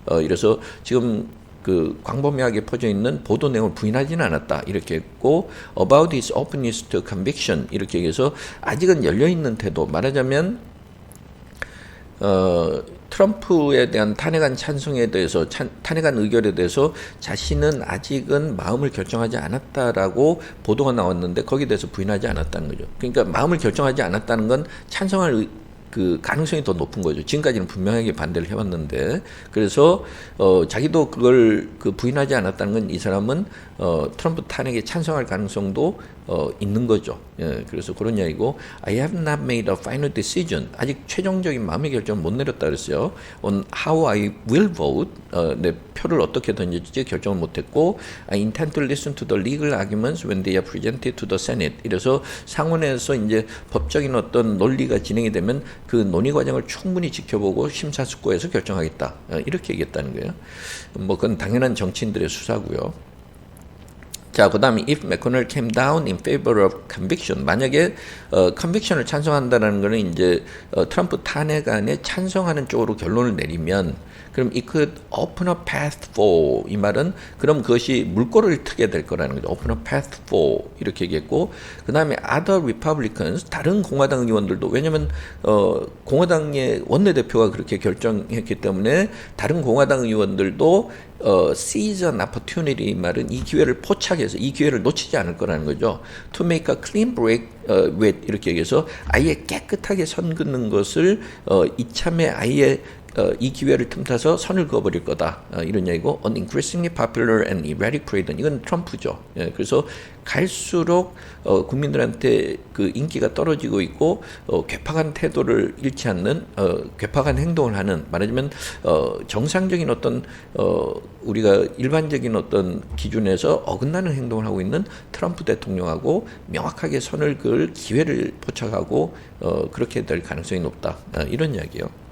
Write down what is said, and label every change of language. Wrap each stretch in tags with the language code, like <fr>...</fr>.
<ko>이래서 지금 그 광범위하게 퍼져 있는 보도 내용을 부인하지는 않았다 이렇게 했고,</ko> <en>about his openness to conviction</en> <ko>이렇게 얘기해서 아직은 열려 있는 태도, 말하자면 트럼프에 대한 탄핵안 찬성에 대해서 탄핵안 의결에 대해서 자신은 아직은 마음을 결정하지 않았다라고 보도가 나왔는데 거기에 대해서 부인하지 않았다는 거죠. 그러니까 마음을 결정하지 않았다는 건 찬성할 그 가능성이 더 높은 거죠. 지금까지는 분명하게 반대를 해왔는데, 그래서 자기도 그걸 부인하지 않았다는 건 이 사람은 트럼프 탄핵에 찬성할 가능성도 있는 거죠. 예, 그래서 그런 이야기고</ko> <en>I have not made a final decision.</en> <ko>아직 최종적인 마음의 결정을 못 내렸다 그랬어요.</ko> <en>On how I will vote.</en> <ko>내 표를 어떻게 던질지 결정을 못했고</ko> <en>I intend to listen to the legal arguments when they are presented to the Senate.</en> <ko>이래서 상원에서 이제 법적인 어떤 논리가 진행이 되면 그 논의 과정을 충분히 지켜보고 심사숙고해서 결정하겠다. 이렇게 얘기했다는 거예요. 뭐 그건 당연한 정치인들의 수사고요. 자, 그 다음에</ko> <en>if McConnell came down in favor of conviction.</en> <ko>만약에 conviction을 찬성한다는 거는 이제 트럼프 탄핵안에 찬성하는 쪽으로 결론을 내리면 그럼</ko> <en>it could open a path for</en> <ko>이 말은 그럼 그것이 물꼬를 트게 될 거라는 거죠.</ko> <en>open a path for</en> <ko>이렇게 얘기했고 그 다음에</ko> <en>other Republicans</en> <ko>다른 공화당 의원들도 왜냐면 공화당의 원내대표가 그렇게 결정했기 때문에 다른 공화당 의원들도</ko> <en>seize an opportunity</en> <ko>이 말은 이 기회를 포착해서 이 기회를 놓치지 않을 거라는 거죠.</ko> <en>To make a clean break with</en> <ko>이렇게 얘기해서 아예 깨끗하게 선 긋는 것을 이참에 아예 이 기회를 틈타서 선을 그어버릴 거다. 이런 얘기고</ko> <en>an increasingly popular and erratic president.</en> <ko>이건 트럼프죠. 예, 그래서 갈수록 국민들한테 그 인기가 떨어지고 있고 괴팍한 태도를 잃지 않는 괴팍한 행동을 하는 말하자면 정상적인 어떤 우리가 일반적인 어떤 기준에서 어긋나는 행동을 하고 있는 트럼프 대통령하고 명확하게 선을 그을 기회를 포착하고 그렇게 될 가능성이 높다. 이런 이야기예요.</ko>